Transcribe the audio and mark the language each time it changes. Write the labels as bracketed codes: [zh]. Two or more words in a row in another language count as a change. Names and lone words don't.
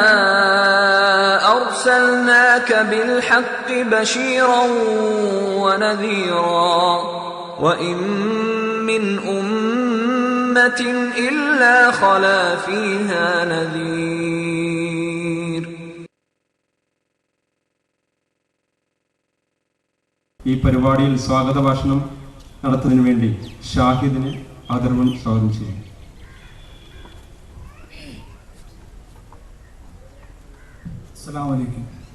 [ar] أرسلناك بالحق بشيرا ونذيرا وإن من أمة إلا خلا فيها نذير. [ml] ഈ പരിപാടിയിൽ സ്വാഗത ഭാഷണം നടത്തുന്നതിന് വേണ്ടി ഷാഹിദിനെ ആദരവും സ്വാഗതം ചെയ്യും. [ar] السلام عليكم.